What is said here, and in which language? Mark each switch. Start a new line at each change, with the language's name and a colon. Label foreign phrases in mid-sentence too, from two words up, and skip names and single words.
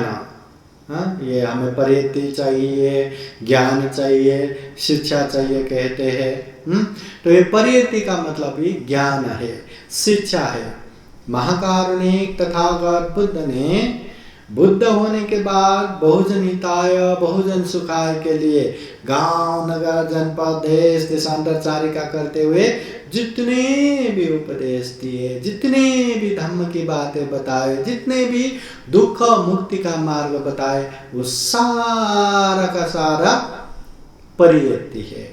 Hindi: ये हमें परियति चाहिए, ज्ञान चाहिए, शिक्षा चाहिए कहते हैं। तो ये परियति का मतलब ही ज्ञान है, शिक्षा है। महाकारुणिक तथागत बुद्ध ने बुद्ध होने के बाद
Pali: बहुजन हिताय, बहुजन सुखाय
Hindi: के लिए गांव, नगर, जनपद, देश देशांतरचारिका करते हुए जितने भी उपदेश दिए, जितने भी धम्म की बातें बताए, जितने भी दुख मुक्ति का मार्ग बताए, वो सारा का सारा परियति है।